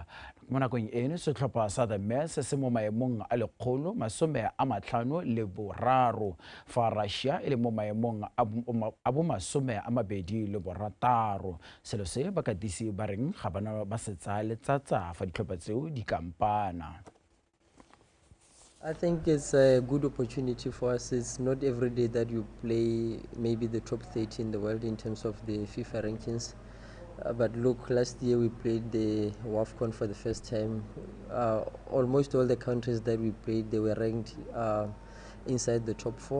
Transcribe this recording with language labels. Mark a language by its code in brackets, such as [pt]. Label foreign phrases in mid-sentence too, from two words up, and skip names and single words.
[tn] Mo nakong eno setlhopha sa The Mets se mo maemong a 153 fa Russia e le mo maemong a bo 26. Selo se bakatisi ba reng ga bana ba se tsaya letsatsa fa ditlhopha tseo di kampana. [en] I think it's a good opportunity for us. It's not every day that you play maybe the top 30 in the world in terms of the FIFA rankings. But look, last year we played the WAFCON for the first time. Almost all the countries that we played, they were ranked inside the top 4.